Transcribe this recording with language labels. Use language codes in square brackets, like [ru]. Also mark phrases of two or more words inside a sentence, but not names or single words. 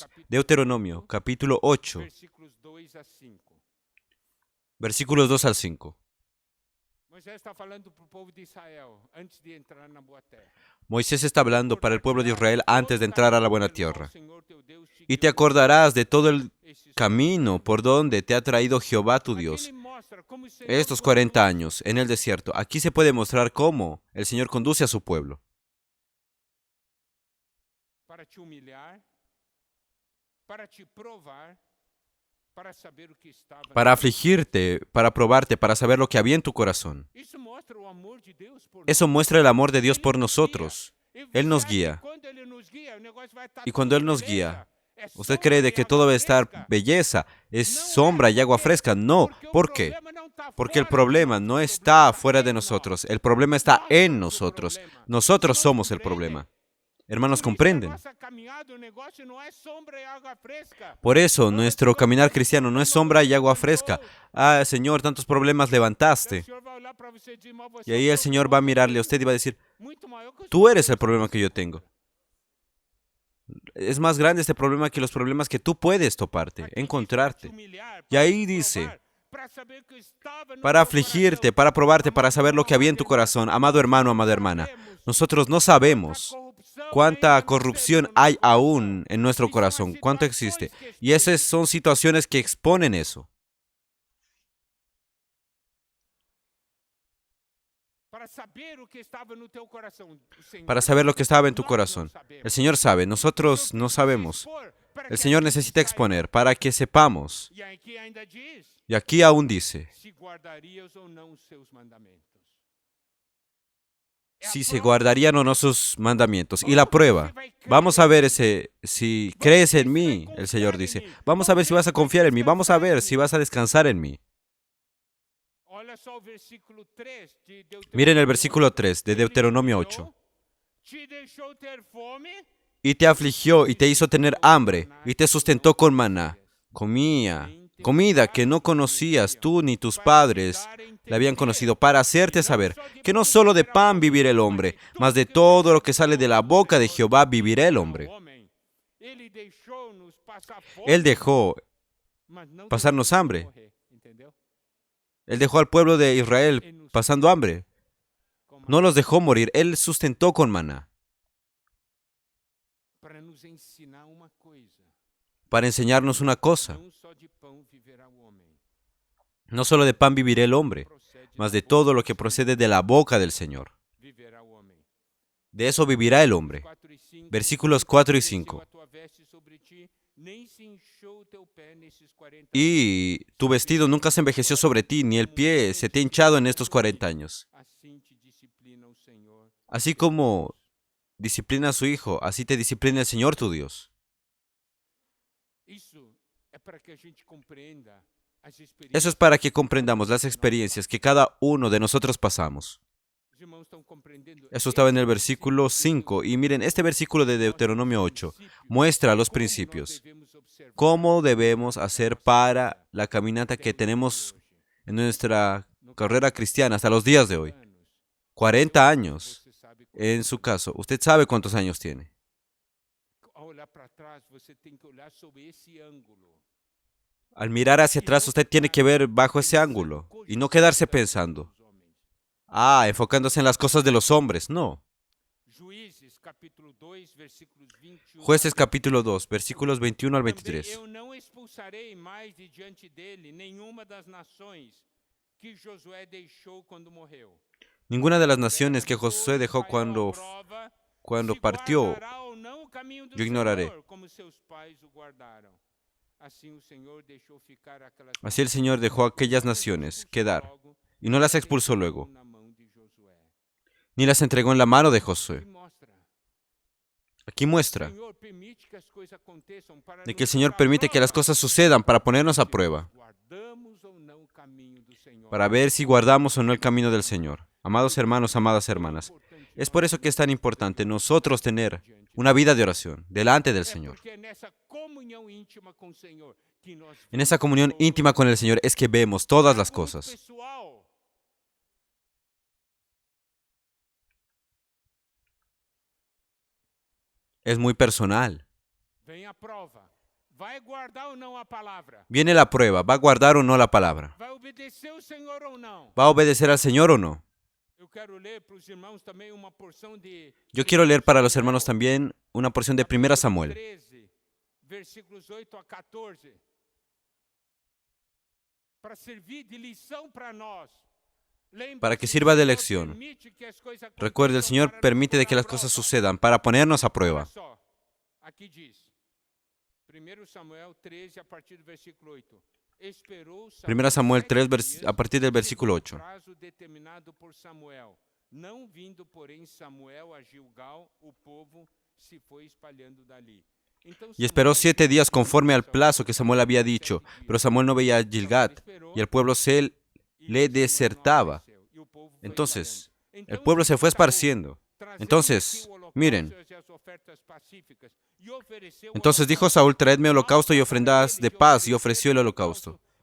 [es] Deuteronomio, capítulo 8, [pt] Versículos 2 a 5. [es] versículos 2 al 5. [pt] Moisés está falando para o povo de Israel antes de entrar na boa terra. [es] Moisés está hablando para el pueblo de Israel antes de entrar a la buena tierra. Y te acordarás de todo el camino por donde te ha traído Jehová tu Dios estos 40 años en el desierto. Aquí se puede mostrar cómo el Señor conduce a su pueblo. [pt] Para te humilhar, para te provar, para saber o que estava. [es] Para afligirte, para probarte, para saber lo que había en tu corazón. [pt] Isso mostra o amor de Deus por [es] Eso muestra el amor de Dios por [pt] Ele nos [es] nosotros. [pt] guia. [es] Él nos [pt] Sabe, [es] guía. [pt] quando Ele nos guia, o negócio vai estar [es] Y cuando [pt] tudo [es] Él nos [pt] beleza. [es] guía, [pt] É [es] ¿usted [pt] sombra [es] cree de [pt] e [es] que [pt] água [es] todo va a estar [pt] fresca. [es] belleza? Es [pt] Não é [es] sombra y agua [pt] porque- [es] fresca. No. [pt] porque o [es] ¿Por qué? [pt] problema não tá [es] Porque el [pt] fora de [es] problema [pt] nós, [es] no [pt] o [es] está [pt] problema [es] fuera de [pt] em nós. [es] nosotros. El problema está [pt] Nós [es] en [pt] somos o [es] nosotros. [pt] problema. [es] Nosotros [pt] Nós [es] somos el [pt] sobre ele. [es] problema. hermanos, [pt] Por isso, a [es] comprenden. [pt] nossa caminhada, o negócio não é sombra e água fresca. [es] Por eso, nuestro caminar cristiano no es sombra y agua fresca. Ah, Señor, tantos problemas [pt] O [es] levantaste. [pt] Senhor vai olhar para você e dizer, mas você [es] Y [pt] é um [es] ahí el Señor va a [pt] problemão que eu [es] mirarle a [pt] tenho [es] usted y va a decir, [pt] muito maior que os [es] tú eres el [pt] problemas [es] problema [pt] você [es] que yo [pt] encontra. [es] tengo. Es más grande este problema que los problemas que tú puedes toparte, [pt] Aqui diz, para te [es] encontrarte. [pt] humilhar, [es] Y [pt] para [es] ahí [pt] te [es] dice, [pt] provar, para saber que estava no [es] para [pt] teu [es] afligirte, [pt] coração. [es] para probarte, para [pt] Amado [es] saber lo que había en tu [pt] irmão, amada [es] corazón. [pt] irmã, [es] Amado hermano, [pt] nós [es] amada [pt] não [es] hermana, [pt] sabemos [es] nosotros no [pt] quanta [es] sabemos [pt] corrupção [es] cuánta [pt] ainda não [es] corrupción [pt] no [es] hay [pt] nosso coração. [es] aún en nuestro [pt] E são as [es] corazón, cuánto [pt] situações [es] existe. [pt] que [es] Y esas [pt] expõem [es] son situaciones que exponen eso. [pt] para saber o que estava no teu coração. O Senhor [es] Para saber lo que estaba en tu [pt] nós não [es] corazón. [pt] sabemos. [es] El Señor sabe, [pt] O [es] nosotros [pt] Senhor [es] no [pt] precisa [es] sabemos. [pt] expor para [es] El [pt] que a [es] Señor [pt] gente [es] necesita [pt] saiba. [es] exponer para que sepamos. [pt] E aqui ainda diz, [es] Y aquí aún dice, [pt] se guardarias ou não os seus mandamentos. É a [es] si se [pt] prova. [es] guardarían o no sus mandamientos. Y la prueba, vamos a ver si crees en mí, el Señor dice. Vamos a ver si vas a confiar en mí. Vamos a ver si vas a descansar en mí. [pt] Olha só o versículo 3 de Deuteronômio. [es] Miren el versículo 3 de [pt] Ele [es] Deuteronomio [pt] te [es] 8. [pt] te deixou ter fome, [es] Y te afligió y te hizo tener hambre y te sustentó con maná. Comida que no conocías tú ni tus padres la habían conocido, para hacerte saber que no solo de pan vivirá el hombre, mas de todo lo que sale de la boca de Jehová vivirá el hombre. [pt] Ele deixou-nos passar fome, [es] Él dejó [pt] mas não [es] pasarnos [pt] deixou [es] hambre. [pt] morrer, entendeu? [es] Él dejó al pueblo de Israel pasando hambre. No los dejó morir, Él sustentó con maná [pt] Para nos ensinar uma coisa. [es] para enseñarnos una cosa. [pt] Não só de pão viverá o homem, [es] No solo de pan vivirá el hombre, [pt] procede mas da [es] de [pt] boca [es] todo [pt] do [es] lo que [pt] Senhor [es] procede de la boca del Señor. [pt] viverá o homem. [es] De eso vivirá el hombre. [pt] 4 e 5, [es] Versículos 4 y [pt] "Envelheceu [es] 5. [pt] a tua veste sobre ti, nem se inchou o teu pé nesses 40 [es] Y tu vestido nunca se envejeció sobre ti, ni el pie se te ha hinchado en estos 40 años. [pt] Assim te disciplina o Senhor. [es] Así como disciplina a su hijo, así te disciplina el Señor tu Dios. [pt] Isso é para que a gente compreenda as [es] Eso [pt] experiências. [es] es para que comprendamos las experiencias que cada uno de nosotros pasamos. [pt] Os irmãos estão compreendendo? [es] Eso estaba en el [pt] Esse [es] versículo 5. Y miren, este versículo de Deuteronomio 8 muestra los [pt] como nós [es] principios. [pt] devemos observar [es] ¿Cómo debemos hacer para la caminata que tenemos en nuestra carrera cristiana hasta los días de hoy? [pt] anos. [es] 40 años. [pt] Você sabe [es] En su caso, usted sabe cuántos años tiene. [pt] ao olhar para trás, você tem que olhar sobre esse ângulo. [es] Al mirar hacia atrás, usted tiene que ver bajo ese ángulo y no quedarse pensando, enfocándose en las cosas de los hombres. No. [pt] Juízes, capítulo 2, versículos 21. [es] Jueces capítulo 2, versículos 21 al [pt] Também [es] 23. [pt] eu não expulsarei mais de diante dele nenhuma das nações que Josué deixou quando morreu. [es] Ninguna de las naciones que Josué dejó [pt] Todos [es] cuando [pt] cairão à prova, se [es] partió, [pt] guardará ou não o caminho do [es] yo ignoraré. [pt] Senhor, como seus pais o guardaram. Assim o Senhor deixou ficar aquelas [es] Así el Señor dejó a aquellas naciones quedar y no las expulsó luego, [pt] na mão de Josué. [es] ni las entregó en la mano de Josué. [pt] E mostra, [es] Aquí muestra [pt] o Senhor permite que as coisas aconteçam para [es] de [pt] nos [es] que el Señor [pt] pôr à [es] permite que las [pt] prova. [es] cosas sucedan para ponernos a prueba, [pt] Guardamos ou não o caminho do Senhor. [es] para ver si guardamos o no el camino del Señor. Amados hermanos, amadas hermanas, es por eso que es tan importante nosotros tener una vida de oración delante del [pt] É [es] Señor. [pt] porque é nessa comunhão íntima com o Senhor que nós [es] En esa comunión íntima con el Señor es que vemos todas las cosas. [pt] pessoal. [es] Es muy personal. [pt] Vem a prova. Vai guardar ou não a palavra? [es] Viene la prueba, ¿va a guardar o no la palabra? [pt] Vai obedecer o Senhor ou não? [es] ¿Va a obedecer al Señor o no? [pt] Eu quero ler para os irmãos também uma porção de [es] Yo quiero leer para los hermanos también una porción de 1 Samuel, [pt] 13, versículos 8 a 14. Para servir de lição para nós. [es] para que [pt] Lembre-se, [es] sirva de [pt] o Senhor [es] lección. [pt] permite que as coisas [es] Recuerde, el [pt] aconteçam [es] Señor [pt] para [es] permite [pt] nos [es] de que [pt] pôr à [es] las cosas [pt] prova. [es] sucedan para ponernos a [pt] Olha [es] prueba. [pt] só, aqui diz, 1 Samuel 13, a partir do versículo 8. Esperou [es] 1 Samuel 3, [pt] dias, [es] a partir del versículo [pt] segundo [es] 8. [pt] o prazo determinado por Samuel. Não vindo, porém, Samuel a Gilgal, o povo se foi espalhando dali. Então, [es] Y esperó [pt] Samuel [es] 7 días [pt] disse [es] conforme al [pt] Samuel, [es] plazo que Samuel había dicho, pero Samuel no veía a Gilgad y el pueblo se le desertaba. Entonces, el pueblo se fue esparciendo. Entonces, miren, Entonces dijo Saúl, traedme holocausto y ofrendas de paz, y ofreció el holocausto.